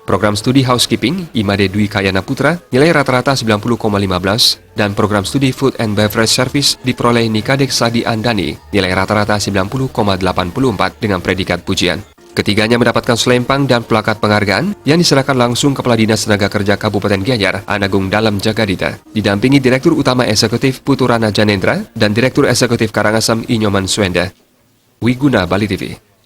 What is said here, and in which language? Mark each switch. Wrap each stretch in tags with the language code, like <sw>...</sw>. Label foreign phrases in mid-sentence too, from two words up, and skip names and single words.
<id>Program studi Housekeeping, Imade Dwi Kayana Putra, nilai rata-rata 90,15. Dan program studi</id> <en>Food and Beverage Service</en> <id>diperoleh Nikadek Sadi Andani, nilai rata-rata 90,84 dengan predikat pujian. Ketiganya mendapatkan selempang dan plakat penghargaan yang diserahkan langsung Kepala Dinas Tenaga Kerja Kabupaten Gianyar, Anagung Dalam Jagadita, didampingi Direktur Utama Eksekutif Putu Rana Janendra dan Direktur Eksekutif Karangasem Inyoman Swenda. Wiguna, Bali TV.</id>